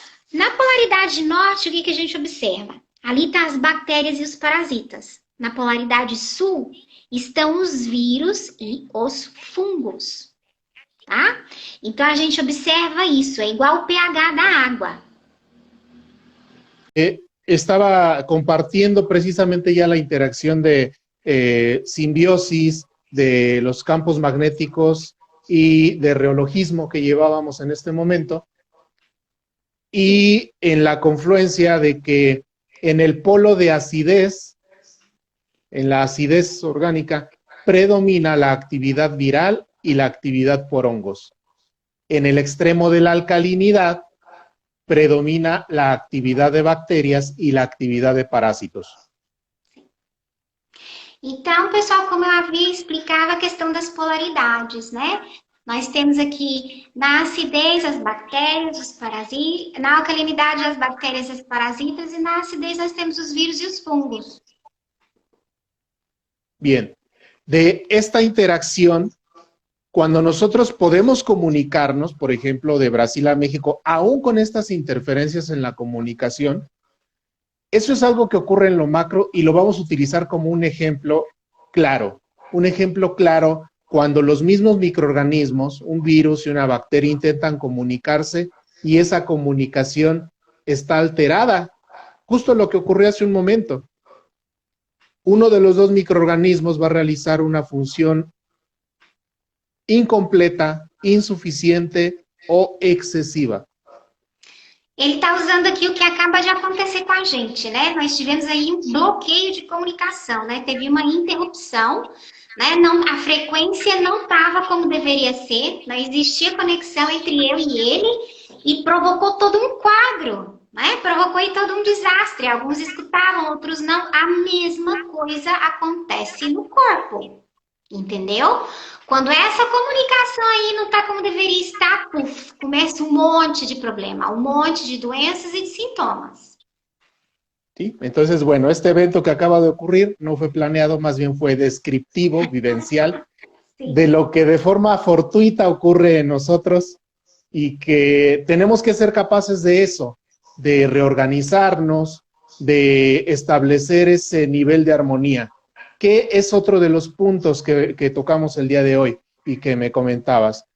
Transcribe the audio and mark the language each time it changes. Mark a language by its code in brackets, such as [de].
[pt] Na polaridade norte, o que a gente observa? Ali estão as bactérias e os parasitas. Na polaridade sul, estão os vírus e os fungos, tá? Então, a gente observa isso, é igual o pH da água. [es] Estaba compartiendo precisamente ya la interacción de simbiosis, de los campos magnéticos y de reologismo que llevábamos en este momento, y en la confluencia de que en el polo de acidez, en la acidez orgánica, predomina la actividad viral y la actividad por hongos. En el extremo de la alcalinidad, predomina la actividad de bacterias y la actividad de parásitos. [pt] Então, pessoal, como eu havia explicado a questão das polaridades, né? Nós temos aqui na acidez as bactérias, os parasitas, na alcalinidade as bactérias e os parasitas, e na acidez nós temos os vírus e os fungos. [es] Bien, de esta interacción, cuando nosotros podemos comunicarnos, por ejemplo, de Brasil a México, aún con estas interferencias en la comunicación, eso es algo que ocurre en lo macro y lo vamos a utilizar como un ejemplo claro. Un ejemplo claro cuando los mismos microorganismos, un virus y una bacteria intentan comunicarse y esa comunicación está alterada. Justo lo que ocurrió hace un momento. Uno de los 2 microorganismos va a realizar una función incompleta, insuficiente o excesiva. [pt] Ele está usando aqui o que acaba de acontecer com a gente, né? Nós tivemos aí um bloqueio de comunicação, né? Teve uma interrupção, né? Não, a frequência não estava como deveria ser, não existia conexão entre eu e ele e provocou todo um quadro, né? Provocou aí todo um desastre. Alguns escutavam, outros não. A mesma coisa acontece no corpo, entendeu? Quando essa comunicação aí não está como deveria estar, puf, começa um monte de problema, um monte de doenças e de sintomas. [es] ¿Sí? Entonces, bueno, este evento que acaba de ocurrir no fue planeado, más bien fue descriptivo, vivencial, sí, de lo que de forma fortuita ocurre en nosotros y que tenemos que ser capaces de eso, de reorganizarnos, de establecer ese nivel de armonía, que es otro de los puntos que tocamos el día de hoy y que me comentabas.